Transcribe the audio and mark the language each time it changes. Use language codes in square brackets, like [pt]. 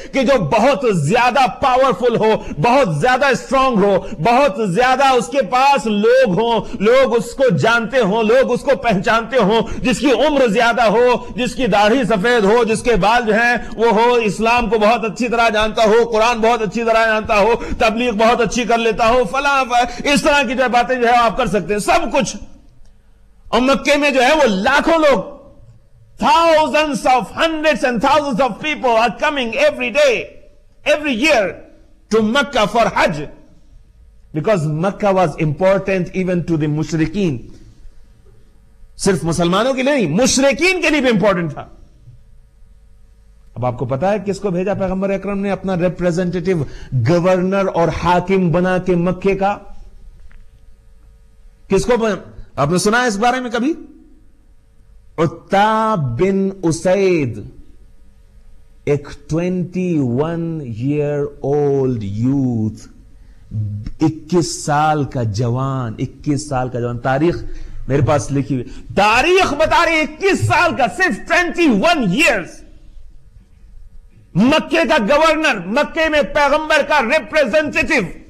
[ur] کہ جو بہت زیادہ پاورفل ہو، بہت زیادہ اسٹرانگ ہو، بہت زیادہ اس کے پاس لوگ ہوں، لوگ اس کو جانتے ہوں، لوگ اس کو پہچانتے ہوں، جس کی عمر زیادہ ہو، جس کی داڑھی سفید ہو، جس کے بال جو ہیں وہ ہو، اسلام کو بہت اچھی طرح جانتا ہو، قرآن بہت اچھی طرح جانتا ہو، تبلیغ بہت اچھی کر لیتا ہو، فلاں اس طرح کی جو باتیں جو ہے آپ کر سکتے ہیں، سب کچھ. اور مکے میں جو ہے وہ لاکھوں لوگ، [en] thousands of hundreds and thousands of people are coming every day, every year to Makkah for Hajj, because Makkah was important even to the mushrikeen. [ur] صرف مسلمانوں کے لیے نہیں، مشرکین کے لیے بھی امپورٹنٹ تھا. اب آپ کو پتا ہے کس کو بھیجا پیغمبر اکرم نے اپنا ریپریزنٹیٹیو گورنر اور حاکم بنا کے مکے کا؟ کس کو آپ نے سنا ہے اس بارے میں کبھی؟ عتاب بن اسید، ایک [en] 21 old youth، [ur] 21 سال کا جوان، 21 سال کا جوان، تاریخ میرے پاس لکھی ہوئی، تاریخ بتا رہی 21 سال کا، صرف 21 years، مکے کا گورنر، مکے میں پیغمبر کا ریپریزنٹیٹو،